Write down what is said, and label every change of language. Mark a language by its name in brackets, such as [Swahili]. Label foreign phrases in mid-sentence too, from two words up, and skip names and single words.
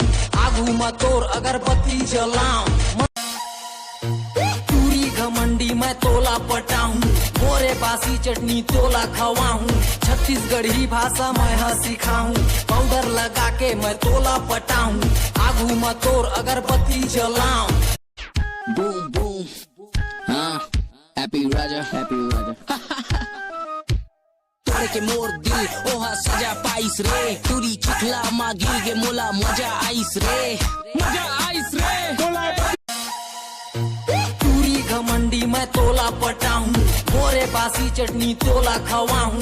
[Chhattisgarhi] आगू में तोर अगरबत्ती जलाऊं। पूरी घमंडी मैं तोला पटाऊं, मोरे बासी चटनी तोला खवाऊं। छत्तीसगढ़ी भाषा मैं सिखाऊं, पाउडर लगा के मैं तोला पटाऊं। आगू में तोर अगरबत्ती जलाऊं। [English] Boom boom, happy Raja, happy Raja. [Chhattisgarhi] तोड़ के मोर दिल ओहा सजा पाइस रे, तुरी चिखला मा गिर गे मोला मजा आइस रे, मजा आइस रे। पूरी घमंडी मैं तोला पटाऊं, मोरे बासी चटनी तोला खवाऊं।